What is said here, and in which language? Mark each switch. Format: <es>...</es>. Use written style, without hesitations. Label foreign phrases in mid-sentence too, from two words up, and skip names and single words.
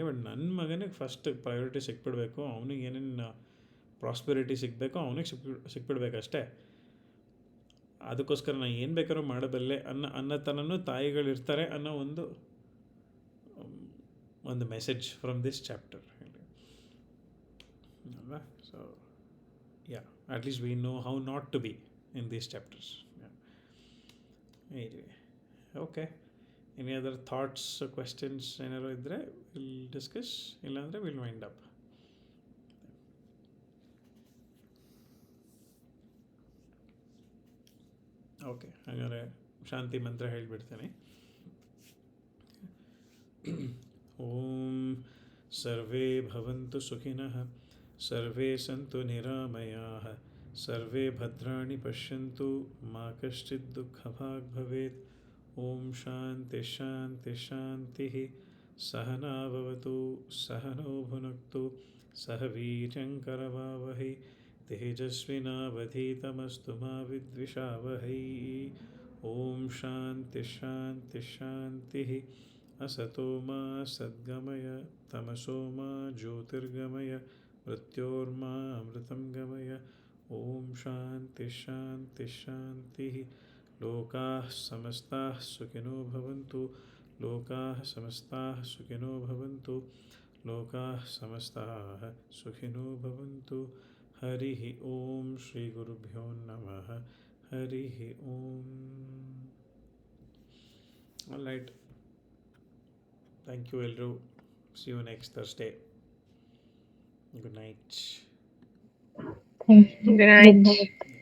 <kn>ಬಟ್ ನನ್ನ ಮಗನಿಗೆ</kn> <en>first priority</en> <kn>ಸಿಕ್ಬಿಡ್ಬೇಕು. ಅವನಿಗೆ ಏನೇನು ಪ್ರಾಸ್ಪೆರಿಟಿ ಸಿಗಬೇಕೋ ಅವನಿಗೆ ಸಿಕ್ಬಿಡ್ಬೇಕಷ್ಟೇ. ಅದಕ್ಕೋಸ್ಕರ ನಾನು ಏನು ಬೇಕಾದ್ರೂ ಮಾಡಬಲ್ಲೆ ಅನ್ನೋ ಥರನೂ ತಾಯಿಗಳಿರ್ತಾರೆ ಅನ್ನೋ ಒಂದು</kn> <en>message from this chapter</en> <kn>ಅಲ್ವಾ.</kn> <en>So yeah, At least we know how not to be in these chapters. Anyway, okay. any other thoughts, questions</en> <kn>ಏನಾದ್ರು ಇದ್ದರೆ</kn> <en>will discuss, ಇಲ್ಲಾಂದರೆ will wind up.</en> <kn>ಓಕೆ, ಹಾಗಾದರೆ ಶಾಂತಿ ಮಂತ್ರ ಹೇಳಿಬಿಡ್ತೇನೆ.</kn> <sa>ಓಂ ಸರ್ವೇ ಭವಂತು ಸುಖಿನಃ, ಸರ್ವೇ ಸಂತು ನಿರಾಮಯಾಃ, ಸರ್ವೇ ಭದ್ರಾಣಿ ಪಶ್ಯಂತು, ಮಾ ಕಶ್ಚಿತ್ ದುಃಖಭಾಗ್ ಭವೇತ್. ಓಂ ಶಾಂತಿ ಶಾಂತಿ ಶಾಂತಿ. ಸಹನಾ ಭವತು, ಸಹನೋ ಭುನಕ್ತು, ಸಹ ವೀರ್ಯಂಕರವಾವಹೈ, ತೇಜಸ್ವಿನಾವಧೀತಮಸ್ತು ಮಾ ವಿದ್ವಿಷಾವಹೈ. ಓಂ ಶಾಂತಿ ಶಾಂತಿ ಶಾಂತಿ. ಅಸತೋ ಮಾ ಸದ್ಗಮಯ, ತಮಸೋ ಮಾ ಜ್ಯೋತಿರ್ಗಮಯ, ಮೃತ್ಯೋರ್ಮಾ ಅಮೃತಂ ಗಮಯ. ॐ शान्ति शान्ति शान्तिः लोकाः समस्ताः सुखिनो भवन्तु लोकाः समस्ताः सुखिनो भवन्तु लोकाः समस्ताः सुखिनो भवन्तु हरिः ॐ श्रीगुरुभ्यो नमः हरिः ॐ</sa> <en>All right. Thank you, Elru. See you next Thursday. Good night. Thank you. Good night. Good night.</en>